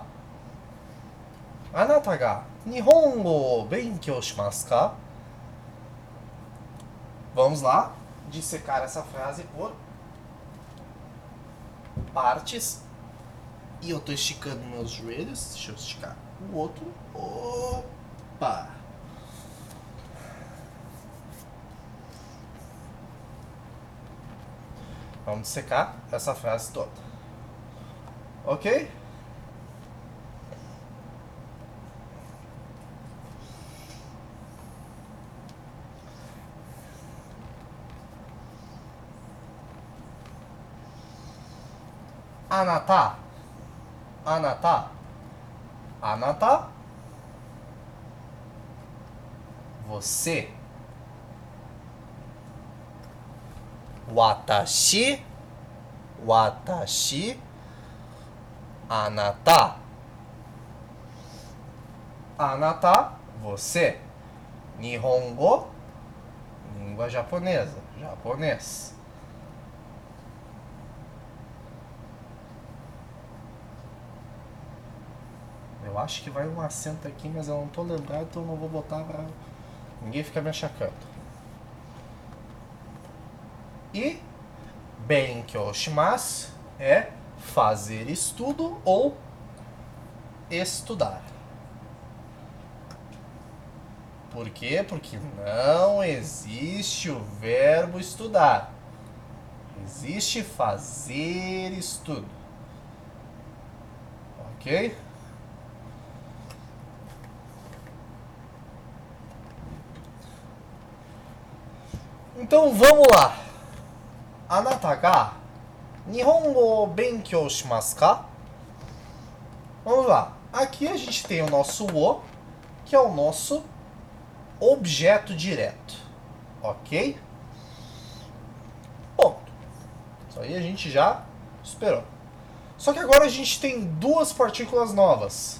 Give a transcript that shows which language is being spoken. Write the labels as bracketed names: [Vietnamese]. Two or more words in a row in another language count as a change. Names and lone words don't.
[Japanese] あなたが日本語を勉強しますか? [Portuguese] Vamos lá, dissecar essa frase por partes. E eu tô esticando meus joelhos. Deixa eu esticar o outro. Opa! Vamos dissecar essa frase toda. [Japanese] Ok? あなた、あなた、あなた, você, わたし、わたし、あなた、あなた, [Portuguese] você, Nihongo, língua japonesa, japonês. Eu acho que vai um acento aqui, mas eu não tô lembrado, então eu não vou botar pra ninguém ficar me achacando. [Japanese] E 勉強します, [Portuguese] é fazer estudo ou estudar. Por quê? Porque não existe o verbo estudar. Existe fazer estudo. Ok? Então vamos lá. [Japanese] あなたが日本語を勉強しますか? [Portuguese] Vamos lá. Aqui a gente tem o nosso o, que é o nosso objeto direto. Ok? Ponto. Isso aí a gente já superou. Só que agora a gente tem duas partículas novas.